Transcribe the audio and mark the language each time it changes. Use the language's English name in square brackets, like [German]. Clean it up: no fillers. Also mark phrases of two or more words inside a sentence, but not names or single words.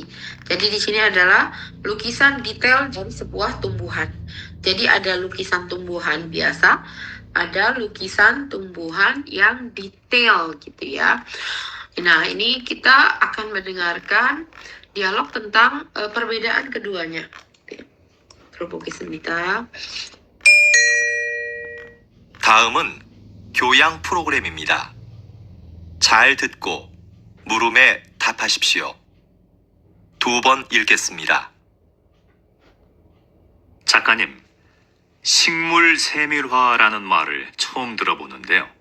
[Indonesian] Jadi di sini adalah lukisan detail dari sebuah tumbuhan. Jadi ada lukisan tumbuhan biasa, ada lukisan tumbuhan yang detail gitu ya. Nah, ini kita akan mendengarkan dialog tentang perbedaan keduanya. [Korean] 들어보겠습니다. 다음은 교양 프로그램입니다. 잘 듣고 물음에 답하십시오. 2번 읽겠습니다. 작가님, 식물세밀화라는 말을 처음 들어보는데요.